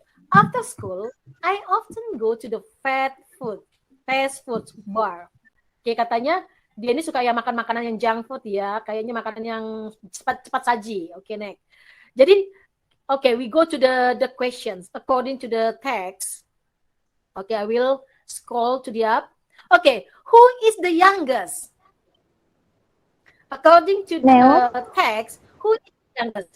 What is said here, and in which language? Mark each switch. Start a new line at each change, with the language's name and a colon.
English: After school, I often go to the fast food bar.
Indonesian: Oke, katanya dia ini suka ya makan makanan yang junk food ya, kayaknya makanan yang cepat saji.
English: Oke, next.
Indonesian: Jadi,
English: we go to the questions according to the text. Okay, I will scroll to the up. Okay, who is the youngest? According to the text, who is the youngest?